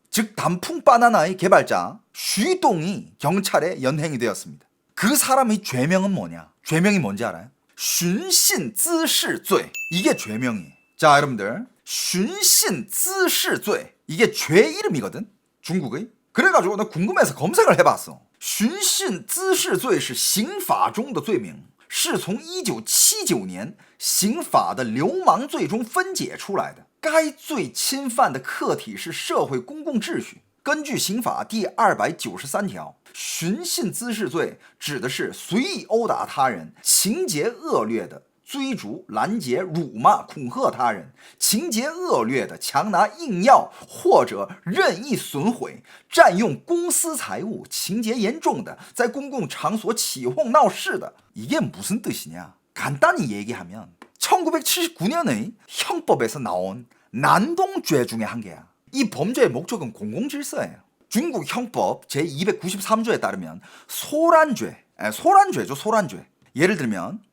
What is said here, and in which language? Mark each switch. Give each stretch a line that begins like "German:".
Korean: 즉 단풍 바나나의 개발자 쉬동이 경찰에 연행이 되었습니다. 그 사람의 죄명은 뭐냐? 죄명이 뭔지 알아요? 寻衅滋事罪.이게 죄명이에요. 자, 여러분들, 寻衅滋事罪 이게 죄 이름이거든, 중국의. 그래가지고 나 궁금해서 검색을 해봤어.
Chinese: 寻衅滋事罪是刑法中的罪名，是从1979年刑法的流氓罪中分解出来的。该罪侵犯的客体是社会公共秩序。根据刑法第293条，寻衅滋事罪指的是随意殴打他人，情节恶劣的追逐、拦截、辱骂、恐吓他人，情节恶劣的强拿硬要或者任意损毁、占用公私财物，情节严重的在公共场所起哄闹事的。
Korean: 이게 무슨 뜻이냐? 간단히 얘기하면 1979년의 형법에서 나온 난동죄 중에 한 개야. 이 범죄의 목적은 공공질서예요. 중국 형법 제293조에 따르면 소란죄죠, 소란죄. 예를 들면